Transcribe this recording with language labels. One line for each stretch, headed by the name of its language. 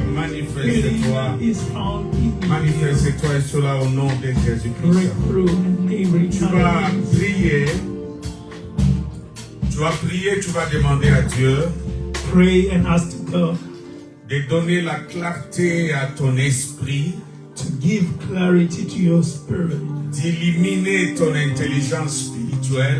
French: Manifeste-toi. Manifeste-toi et cela au nom de Jésus-Christ. Tu vas prier. Tu vas prier, tu vas demander à Dieu
English: Pray and ask God
French: de donner la clarté à ton esprit,
English: to give clarity to your spirit,
French: d'illuminer ton intelligence spirituelle